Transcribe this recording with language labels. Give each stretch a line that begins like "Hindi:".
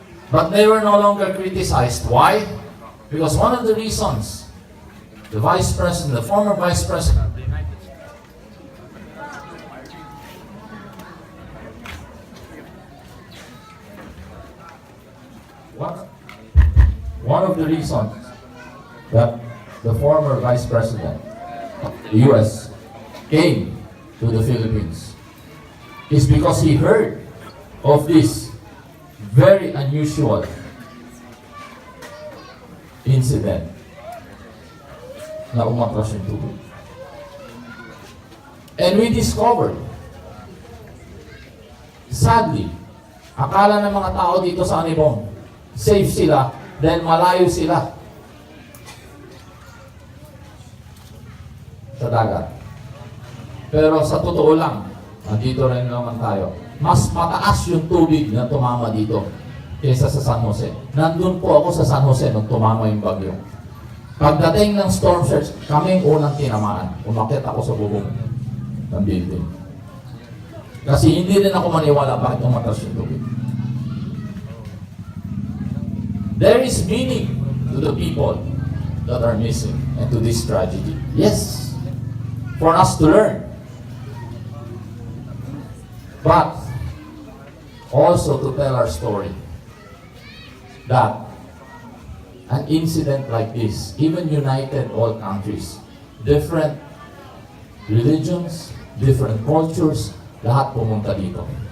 English: But they were no longer criticized. Why? Because one of the reasons, the Vice President, the former Vice President of the United States, one of the reasons that the former Vice President of the U.S. came to the Philippines is because he heard of this very unusual incident
Filipino: na umatras yung tubig.
English: And we discovered, sadly,
Filipino: akala ng mga tao dito sa Anibong, safe sila dahil malayo sila sa dagat. Pero sa totoo lang, nandito rin naman tayo, mas mataas yung tubig na tumama dito kaysa sa San Jose. Nandun po ako sa San Jose nung tumama yung bagyo. Pagdating ng storm surge, kaming unang tinamaan. Umakyat ako sa bubong ng building. Kasi hindi rin ako maniwala bakit umatras yung tubig.
English: There is meaning to the people that are missing and to this tragedy. Yes, for us to learn. But also to tell our story that an incident like this even united all countries, different religions, different cultures,
Filipino: lahat pumunta dito.